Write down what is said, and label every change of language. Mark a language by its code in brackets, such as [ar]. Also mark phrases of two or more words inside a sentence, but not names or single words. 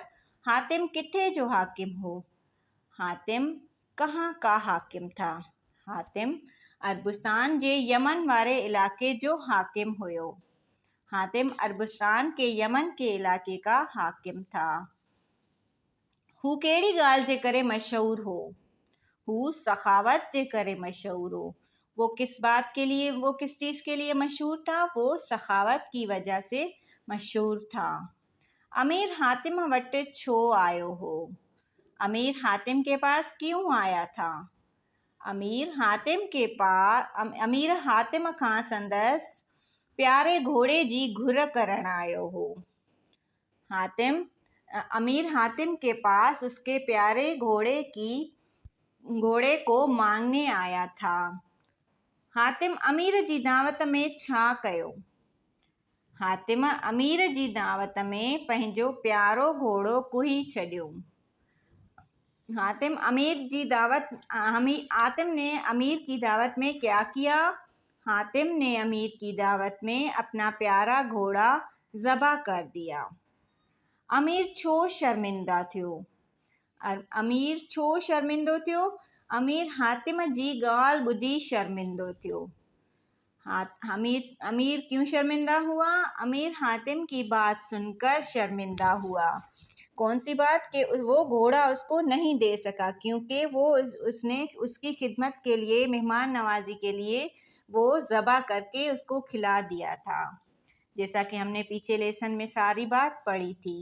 [sd] हातिम किथे जो हाकिम हो, [ur] حاتم کہاں کا حاکم تھا, [sd] हातिम अरबुस्तान जे यमन वारे इलाके जो हाकिम हुयो, [ur] حاتم عربستان کے یمن کے علاقے کا حاکم تھا. [sd] हू कहिड़ी ॻाल्हि जे करे मशहूर हो, हू सखावत जे करे मशहूर हो। [ur] وہ کس چیز کے لیے مشہور تھا، وہ سخاوت کی وجہ سے مشہور تھا. [sd] अमीर हातिम वटि छो आयो हो, [ur] امیر حاتم کے پاس کیوں آیا تھا, [sd] अमीर हातिम खां संदसि प्यारे घोड़े जी घुर करण आयो हो, [ur] امیر حاتم کے پاس اس کے پیارے گھوڑے کو مانگنے آیا تھا. [sd] हातिम अमीर जी दावत में छा कयो, हातिम अमीर जी दावत में पंहिंजो प्यारो घोड़ो कुही छॾियो। [ur] حاتم نے امیر کی دعوت میں کیا کیا، حاتم نے امیر کی دعوت میں اپنا پیارا گھوڑا ذبح کر دیا. [sd] अमीर छो शर्मिंदा थियो, अमीर छो शर्मिंदो थियो, अमीर हातिम जी ॻाल्हि ॿुधी शर्मिंदो थियो। [ur] امیر کیوں شرمندہ ہوا، امیر حاتم کی بات سن کر شرمندہ ہوا. کون سی بات، کہ وہ گھوڑا اس کو نہیں دے سکا، کیونکہ وہ اس نے اس کی خدمت کے لیے، مہمان نوازی کے لیے وہ ذبح کر کے اس کو کھلا دیا تھا، جیسا کہ ہم نے پیچھے لیسن میں ساری بات پڑھی تھی.